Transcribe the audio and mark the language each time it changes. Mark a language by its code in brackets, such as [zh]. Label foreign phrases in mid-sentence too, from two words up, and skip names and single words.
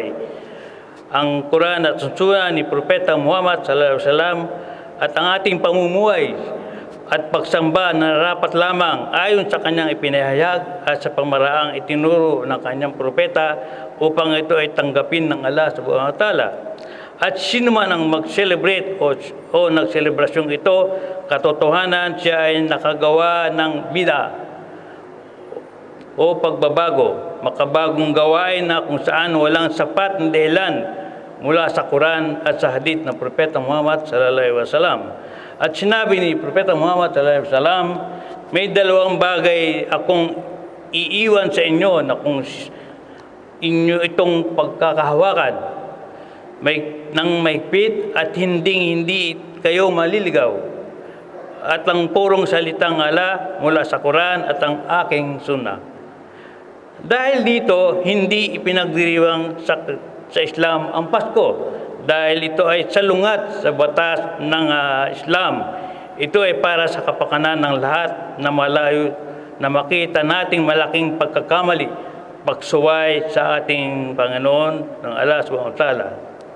[tl] Ang Quran at Sunnah ni Propeta Muhammad SAW at ang ating pamumuhay at pagsamba na rapat lamang ayon sa kanyang ipinahayag at sa pamaraang itinuro ng kanyang propeta upang ito ay tanggapin ng Allah [ar] سبحانه وتعالى. [tl] At sino man ang mag-celebrate o nagselebrasyong ito, katotohanan siya ay nakagawa ng bida o pagbabago, makabagong gawain na kung saan walang sapat na dahilan mula sa Quran at sa hadith ng Propeta Muhammad [ar] صلى الله عليه وسلم. [tl] At sinabi ni Propeta Muhammad [ar] صلى الله عليه وسلم, [tl] may dalawang bagay akong iiwan sa inyo na kung inyo itong pagkakahawakan, ng mahigpit at hindi kayo maliligaw, at ang purong salitang Allah mula sa Quran at ang aking sunnah. Dahil dito, hindi ipinagdiriwang sa Islam ang Pasko, dahil ito ay salungat sa batas ng Islam. Ito ay para sa kapakanan ng lahat na malayo na makita nating malaking pagkakamali, pagsuway sa ating Panginoon ng Allah [ar] سبحانه وتعالى.